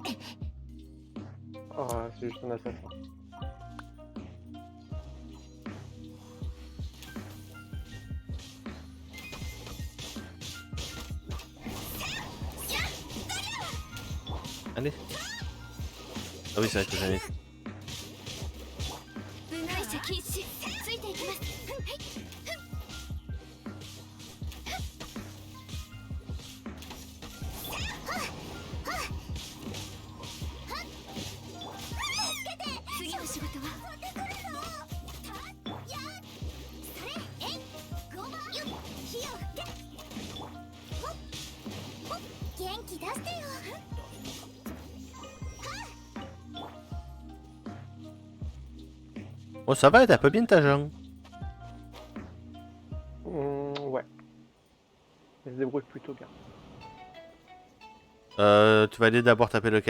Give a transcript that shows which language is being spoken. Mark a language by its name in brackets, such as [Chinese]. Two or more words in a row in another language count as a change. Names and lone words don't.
[French] Oh, c'est juste un assassin. Allez. Ah oui, c'est vrai que j'en ai. [Japanese] 部外者禁止ついていきます。次の仕事は元気出してよ。 [French] Oh, ça va, t'es un peu bien ta jambe. Ouais. Elle se débrouille plutôt bien. Tu vas aller d'abord taper lequel?